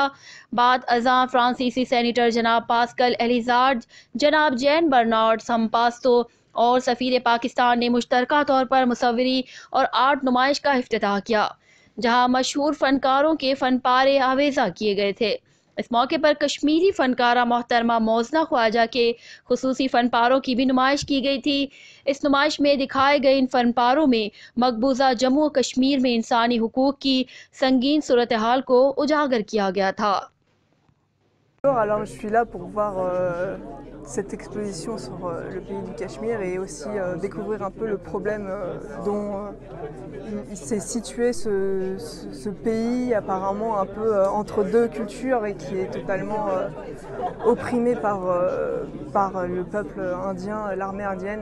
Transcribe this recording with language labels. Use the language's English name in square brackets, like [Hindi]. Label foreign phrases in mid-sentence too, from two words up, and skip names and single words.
[Urdu] بعد ازاں فرانسیسی سینیٹر جناب پاسکل ایلیزارڈ، جناب جین برنارڈ سمپاسوس اور سفیر پاکستان نے مشترکہ طور پر مصوری اور آرٹ نمائش کا افتتاح کیا، جہاں مشہور فنکاروں کے فن پارے آویزاں کیے گئے تھے۔ اس موقع پر کشمیری فنکارہ محترمہ موزنہ خواجہ کے خصوصی فن پاروں کی بھی نمائش کی گئی تھی۔ اس نمائش میں دکھائے گئے ان فن پاروں میں مقبوضہ جموں و کشمیر میں انسانی حقوق کی سنگین صورتحال کو اجاگر کیا گیا تھا۔ [French] Alors je suis là pour voir cette exposition sur le pays du Cachemire et aussi découvrir un peu le problème dont il s'est situé ce pays apparemment un peu entre deux cultures et qui est totalement opprimé par le peuple indien, l'armée indienne.